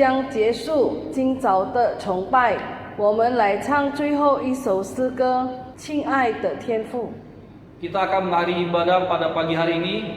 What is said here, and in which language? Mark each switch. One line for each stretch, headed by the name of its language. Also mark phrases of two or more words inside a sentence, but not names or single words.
Chinese: 结束今早的崇拜，我们来唱最后一首诗歌，亲爱的天父。
Indonesian: Kita akan mengakhiri ibadah pada pagi hari ini.